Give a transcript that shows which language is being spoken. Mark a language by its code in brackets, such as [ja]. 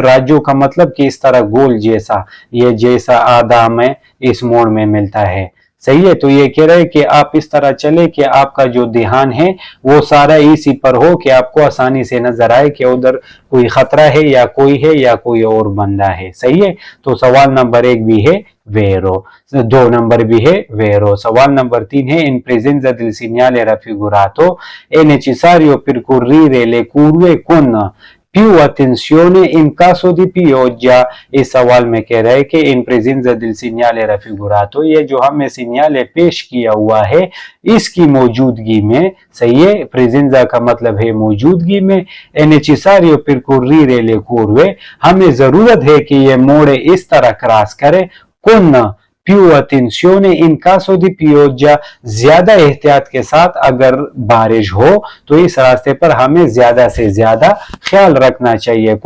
[hi] राज्यों का मतलब कि इस तरह गोल जैसा, ये जैसा आधा हमें इस मोड़ में मिलता है, सही है। तो ये कह रहे हैं कि आप इस तरह चले कि आपका जो ध्यान है वो सारा इसी पर हो, कि आपको आसानी से नजर आए कि उधर कोई खतरा है या कोई और बंदा है, सही है। तो सवाल नंबर 1 भी है vero, 2 नंबर भी है vero। सवाल नंबर 3 है [it] in presenza del segnale raffigurato è necessario percorrere le curve con più attenzione in caso di pioggia। [hi] इस सवाल में कह रहा है कि इन प्रेजेंजा दिल सिग्नाले रफिगुरातो, ये जो हमें सिग्नाले पेश किया हुआ है इसकी मौजूदगी में, सही है, प्रेजेंजा का मतलब है मौजूदगी में, [it] è necessario percorrere le curve, [hi] हमें जरूरत है कि ये मोड़े इस तरह क्रॉस करे, [it] con più attenzione in caso di pioggia, [hi] ज्यादा एहतियात के साथ, अगर बारिश हो तो इस रास्ते पर हमें ज्यादा से ज्यादा ख्याल रखना चाहिए।